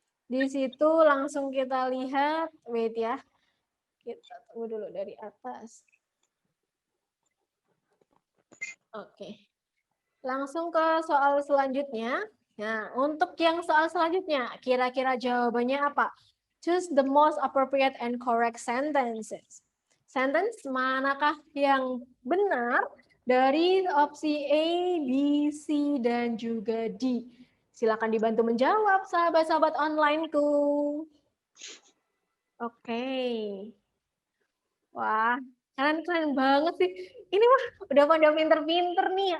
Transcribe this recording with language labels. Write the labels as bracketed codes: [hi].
[id] Di situ langsung kita lihat, wait ya. Kita tunggu dulu dari atas. Oke. Langsung ke soal selanjutnya. Nah, untuk yang soal selanjutnya, kira-kira jawabannya apa? [en] Choose the most appropriate and correct sentences. [id] Sentence manakah yang benar dari opsi A, B, C, dan juga D? Silakan dibantu menjawab, sahabat-sahabat onlineku. Oke. Wah, keren banget sih. Ini mah udah pada pinter-pinter nih.